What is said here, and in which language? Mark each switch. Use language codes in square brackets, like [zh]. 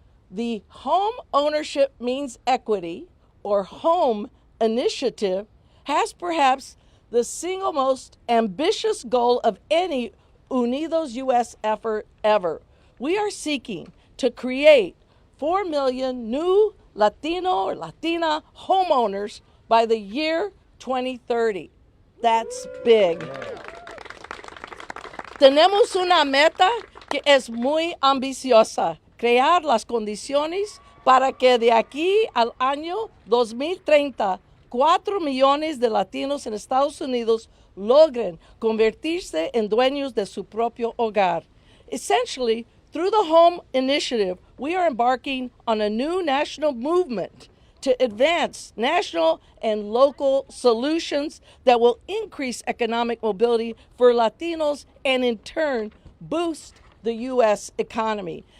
[en] The Home Ownership Means Equity, or HOME initiative, has perhaps the single most ambitious goal of any UnidosUS effort ever. We are seeking to create 4 million new Latino or Latina homeowners by the year 2030. That's big. [es] Tenemos una meta que es muy ambiciosa, crear las condiciones para que de aquí al año 2030, 4 millones de latinos en Estados Unidos logren convertirse en dueños de su propio hogar. [en] Essentially, through the HOME initiative, we are embarking on a new national movement to advance national and local solutions that will increase economic mobility for Latinos and in turn boost the U.S. economy.